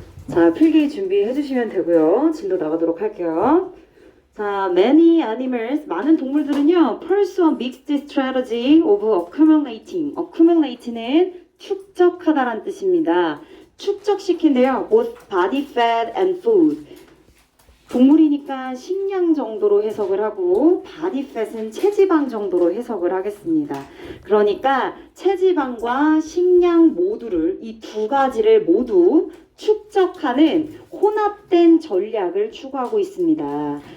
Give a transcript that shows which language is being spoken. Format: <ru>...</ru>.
<ko>자, 필기 준비해 주시면 되고요. 진도 나가도록 할게요.</ko> <en>자, many animals,</en> <ko>많은 동물들은요,</ko> <en>pursue a mixed strategy of accumulating.</en> <ko>accumulate는 축적하다란 뜻입니다. 축적시킨대요.</ko> <en>both body fat and food.</en> <ko>동물이니까 식량 정도로 해석을 하고 body fat은 체지방 정도로 해석을 하겠습니다. 그러니까 체지방과 식량 모두를, 이 두 가지를 모두 축적하는 혼합된 전략을 추구하고 있습니다.</ko>